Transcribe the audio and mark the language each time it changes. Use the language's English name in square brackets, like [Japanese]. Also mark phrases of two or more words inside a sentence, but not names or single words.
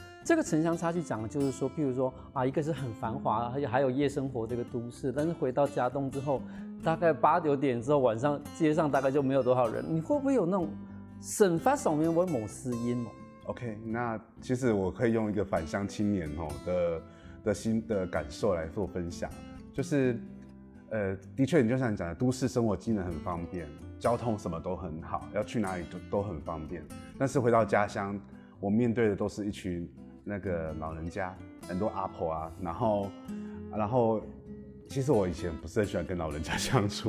[Chinese] 這個城鄉差距講的就是說，譬如說一個是很繁華，還有夜生活這個都市，但是回到嘉東之後，大概8、9點之後，晚上街上大概就沒有多少人，你會不會有那種生活上面會冇適應哦？ OK， 那其實我可以用一個返鄉青年的新的感受來做分享，就是的確你就像你講的，都市生活機能很方便，交通什麼都很好，要去哪裡都很方便，但是回到家鄉，我面對的都是一群那個老人家，很多阿婆啊，然後其实我以前不是很喜欢跟老人家相处。